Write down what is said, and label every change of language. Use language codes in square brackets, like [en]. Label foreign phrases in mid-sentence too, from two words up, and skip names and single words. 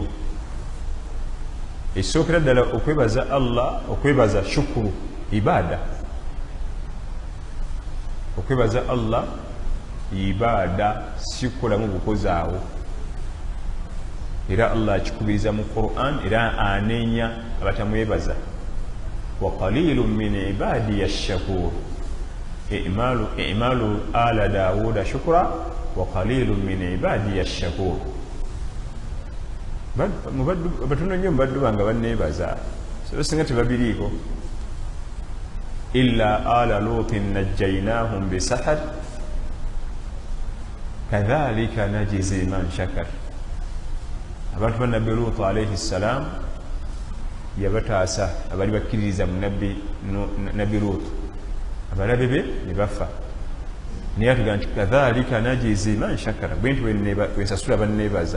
[lg] Ekisookera ddala okwebaza Allah, okwebaza shukuru ibada. Okwebaza Allah ibada, si kukolamu bukozi awo. Era Allah akikubiriza mu Qur'an, era aneenya abatamwebaza. [ar] وقليل من عبادي الشكور، اعملوا آل داود شكرا وقليل من عبادي الشكور. [lg] Batono nnyo mubaddu bange banneebaza, so singa tebabiriiko. [ar] إلا آل لوط نجيناهم بسحر كذلك نجزي من شكر. [lg] Abantu ba Nabbi Luutu [ar] عليه السلام [lg] yabataasa abali bakkiririza mu Nabbi Luutu, abalabe be ne bafa. naye atuga nti [ar] كذلك نجزي من شكر, [lg] bwe nti bwensasula banneebaza.